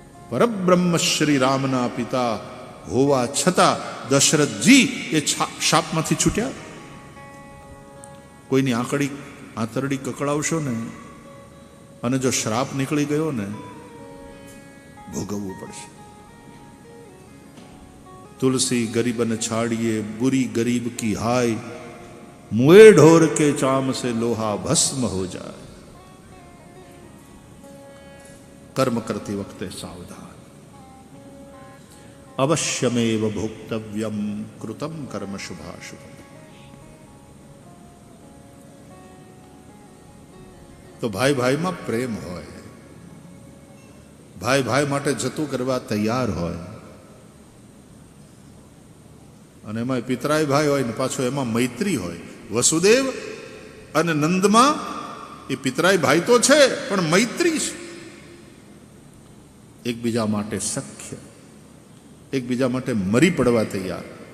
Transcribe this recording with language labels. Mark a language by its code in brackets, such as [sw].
[gu] પરબ્રહ્મ શ્રી રામના પિતા હોવા છતાં દશરથજી એ શાપમાંથી છૂટ્યા. કોઈની આંતરડી કકડાવશો ને અને જો શ્રાપ નીકળી ગયો ને ભોગવવું પડશે. [hi] तुलसी गरीबन छाड़िए बुरी गरीब की हाय, मुए ढोर के चाम से लोहा भस्म हो जाए. [gu] कर्म करती वक्ते सावधान. [sa] अवश्यमेव भोक्तव्यम कृतम कर्म शुभाशुभम. [gu] तो भाई भाई में प्रेम होय, भाई भाई माटे जतुं करवा तैयार होय. અને એમાં પિતરાય ભાઈ હોય ને પાછો એમાં મૈત્રી હોય. વસુદેવ અને નંદમાં એ પિતરાય ભાઈ તો છે પણ મૈત્રી છે. એકબીજા માટે સખ્ય, એકબીજા માટે મરી પડવા તૈયાર.